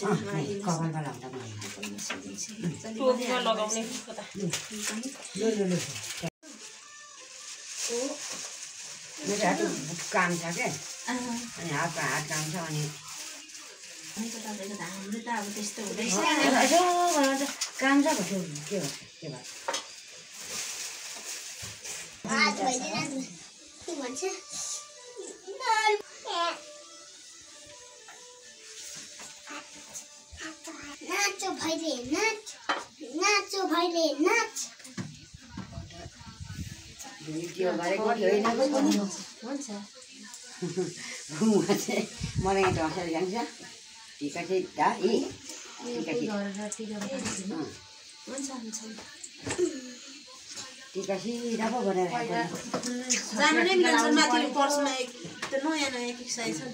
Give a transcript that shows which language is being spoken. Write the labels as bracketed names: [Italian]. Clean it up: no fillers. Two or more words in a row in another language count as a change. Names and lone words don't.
[Nepali] कपालमा लाउँदा लगाउने मेरो काम छ क्या अनि हातमा हात काम छ अनि हाम्रो त अब त्यस्तो हुँदैछ काम छ भन्यो के भन्छ के भन्छ नाचो भैले नाच नाचो भैले नाच भिडियो गरेको होइन पनि हुन्छ उहाँ चाहिँ मलाई यहाँ ढसेर जान्छ टिका चाहिँ दा टिका टिका सिधा पो गरेर जानु नै मिल्छ माथि पर्समा त्यो नयाँ नयाँ के साइज छ